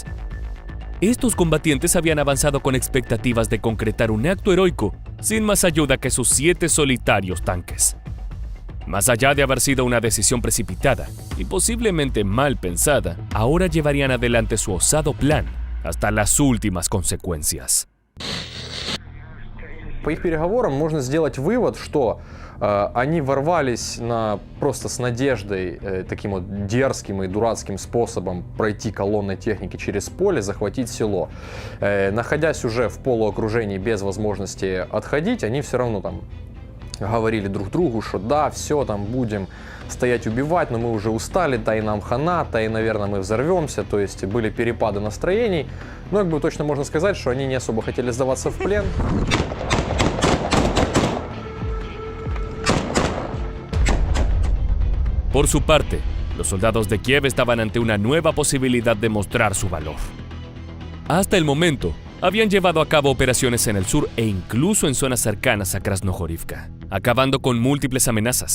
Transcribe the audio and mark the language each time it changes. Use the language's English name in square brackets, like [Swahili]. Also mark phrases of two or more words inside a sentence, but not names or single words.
[Spanish] Estos combatientes habían avanzado con expectativas de concretar un acto heroico sin más ayuda que sus 7 solitarios tanques. Más allá de haber sido una decisión precipitada y posiblemente mal pensada, ahora llevarían adelante su osado plan hasta las últimas consecuencias. [Russian] По их переговорам можно сделать вывод, что они ворвались просто с надеждой, таким вот дерзким и дурацким способом пройти колонной техники через поле, захватить село. Находясь уже в полуокружении без возможности отходить, они все равно там говорили друг другу, что да, все, там будем стоять убивать, но мы уже устали, да и нам хана, да и, наверное, мы взорвемся. То есть были перепады настроений. Но как бы точно можно сказать, что они не особо хотели сдаваться в плен. [Spanish] Por su parte, los soldados de Kiev estaban ante una nueva posibilidad de mostrar su valor. Hasta el momento, habían llevado a cabo operaciones en el sur e incluso en zonas cercanas a Krasnohorivka, acabando con múltiples amenazas.